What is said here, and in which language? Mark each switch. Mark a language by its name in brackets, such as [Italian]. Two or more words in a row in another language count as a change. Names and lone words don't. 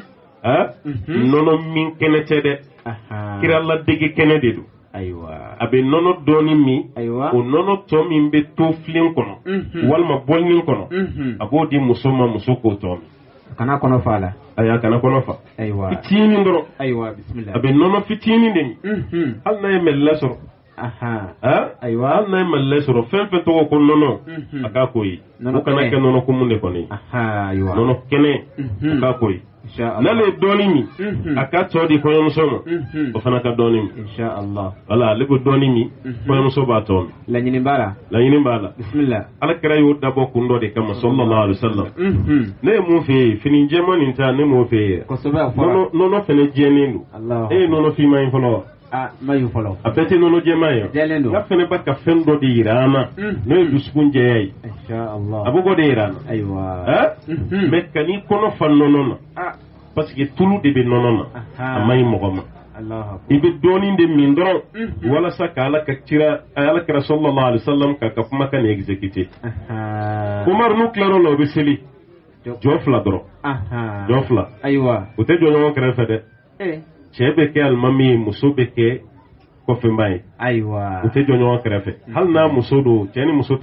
[Bambara] nɔnɔ min kɛnɛ tɛ dɛ kiraladege kɛnɛ de don a bɛ nɔnɔ dɔɔni min o nɔnɔ tɔ min bɛ to filen kɔnɔ walima bɔlinin kɔnɔ a b'o di muso ma muso k'o tɔ min kana kɔnɔ fa la ayi a kana kɔnɔ fa fitinin dɔrɔn a bɛ nɔnɔ fitinin de min hali n'a ye mɛlɛ sɔrɔ hali n'a ye mɛlɛ sɔrɔ fɛn fɛn tɔgɔ ko nɔnɔ a k'a k'o ye o kana kɛ nɔnɔ kumu de kɔni nɔnɔ kɛnɛ a k'a k'o ye n'ale ye dɔɔni min a ka tɔ di kɔɲɔmuso ma o fana ka dɔɔni min wala ale bɛ dɔɔni min kɔɲɔmuso b'a tɔ min laɲini b'a la bismillah alakira y'o dabɔ kun dɔ de kama [Arabic] صلى الله عليه وسلم [Bambara] ne ye mun fɛ yen fini jɛman nin ta ne m'o fɛ yen nɔnɔ fɛnɛ jɛlen don e ye nɔnɔ finma in fɔlɔ wa mayu fɔlɔ a bɛɛ tɛ nɔnɔ jɛman ye n ka fɛnɛ b'a ka fɛn dɔ de yira an na n'o ye dusukun jɛya ye a bɛ k'o de yira an na mais ka n'i kɔnɔ fa nɔnɔ na parce que tulu de bɛ nɔnɔ na a ma ɲi mɔgɔ ma i bɛ dɔɔni de min dɔrɔn walasa ka alakira [Arabic] صلى الله عليه وسلم [Bambara] ka kumakan ni exécuter Umar n'u tilara o la o bɛ seli jɔ fila dɔrɔn jɔ fila o tɛ jɔ ɲɔgɔn kɛrɛfɛ dɛ cɛ bɛ kɛ alimami ye muso bɛ kɛ kɔfɛba ye u tɛ jɔ ɲɔgɔn kɛrɛfɛ hali n'a muso don cɛ ni muso tɛ